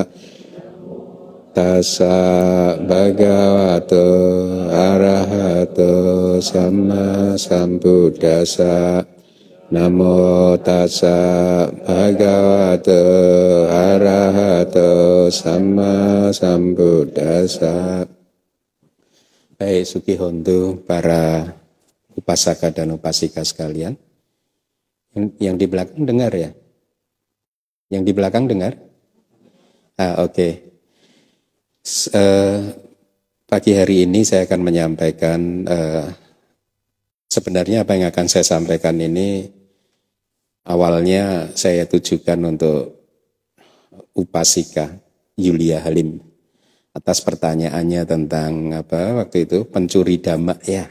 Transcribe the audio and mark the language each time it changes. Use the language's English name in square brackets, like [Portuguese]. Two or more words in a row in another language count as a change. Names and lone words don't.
[Pali] Tassa bhagavato arahato samma sambuddhassa. Namo tassa bhagavato arahato samma sambuddhassa. [Indonesian] Baik, Sugihontu, para upasaka dan upasika sekalian. Yang di belakang dengar ya? Yang di belakang dengar? Oke. Pagi hari ini saya akan menyampaikan, sebenarnya apa yang akan saya sampaikan ini awalnya saya tujukan untuk upasika Yulia Halim atas pertanyaannya tentang apa waktu itu pencuri dhamma ya.